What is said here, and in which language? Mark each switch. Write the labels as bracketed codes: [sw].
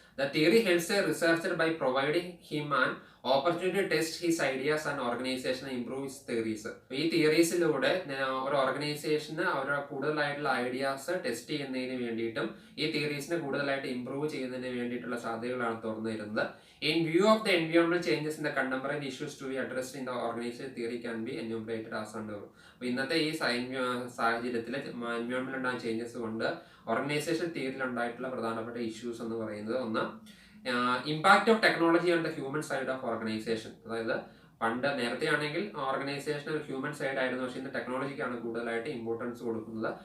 [en] The theory helps a researcher by providing him an opportunity to test his ideas and organisation improve his theories. [ml] ഈ തിയറീസിലൂടെ ഒരു ഓർഗനൈസേഷന് അവരുടെ കൂടുതലായിട്ടുള്ള ideas test ചെയ്യുന്നതിന് വേണ്ടിയിട്ടും ഈ തിയറീസിനെ കൂടുതലായിട്ട് ഇംപ്രൂവ് ചെയ്യുന്നതിന് വേണ്ടിയിട്ടുള്ള സാധ്യതകളാണ് തുറന്നു തരുന്നത്. [en] In view of the environmental changes in the contemporary issues to be addressed in the organization theory can be enumerated as under. [ml] അപ്പോൾ ഇന്നത്തെ ഈ സാഹചര്യത്തിൽ എൻവയോൺമെന്റ് ഉണ്ടായ ചേഞ്ചസ് കൊണ്ട് ഓർഗനൈസേഷൻ തിയറിയിൽ ഉണ്ടായിട്ടുള്ള പ്രധാനപ്പെട്ട ഇഷ്യൂസ് എന്ന് പറയുന്നത്, ഒന്ന് [en] Impact of technology on the human side of organisation. [ml] അതായത് പണ്ട് നേരത്തെ ആണെങ്കിൽ ഓർഗനൈസേഷൻ ഒരു ഹ്യൂമൻ സൈഡ് ആയിരുന്നു, പക്ഷേ ഇന്ന് ടെക്നോളജിക്കാണ് കൂടുതലായിട്ട് ഇമ്പോർട്ടൻസ് കൊടുക്കുന്നത്.